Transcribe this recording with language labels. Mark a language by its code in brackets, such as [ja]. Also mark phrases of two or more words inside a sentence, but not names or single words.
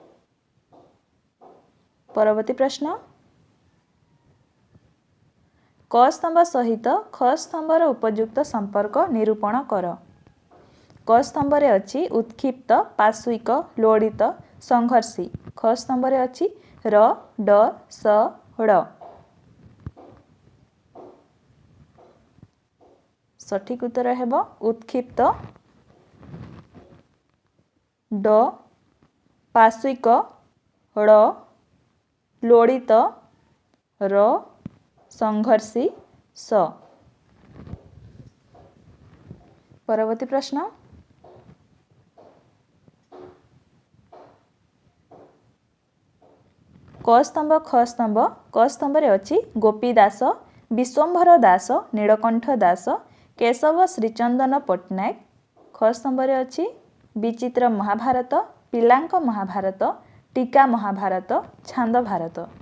[or] ପରବର୍ତ୍ତୀ ପ୍ରଶ୍ନ କ ସ୍ତମ୍ଭ ସହିତ ଖ ସ୍ତମ୍ଭର ଉପଯୁକ୍ତ ସମ୍ପର୍କ ନିରୂପଣ କର। କ ସ୍ତମ୍ଭ ରେ ଅଛି ଉତ୍କ୍ଷିପ୍ତ ପାର୍ଶ୍ୱିକ ଲୋଡିତ ସଂଘର୍ଷୀ ଖ ସ୍ତମ୍ଭ ରେ ଅଛି ର ଡ ସ ଡ଼। ସଠିକ ଉତ୍ତର ହେବ ଉତ୍କ୍ଷିପ୍ତ ଡ ପାର୍ଶ୍ୱିକ ଡ଼ ଲୋଡିତ ର ସଂଘର୍ଷୀ ସ। ପରବର୍ତ୍ତୀ ପ୍ରଶ୍ନ କ ସ୍ତମ୍ଭ ଖ ସ୍ତମ୍ଭ କ ସ୍ତମ୍ଭ ରେ ଅଛି ଗୋପୀ ଦାସ ବିଶ୍ୱମ୍ଭର ଦାସ ନୀଳକଣ୍ଠ ଦାସ କେଶବ ଶ୍ରୀଚନ୍ଦନ ପଟ୍ଟନାୟକ ଖ ସ୍ତମ୍ଭ ରେ ଅଛି ବିଚିତ୍ର ମହାଭାରତ ପିଲାଙ୍କ ମହାଭାରତ ଟୀକା ମହାଭାରତ ଛାନ୍ଦ ଭାରତ।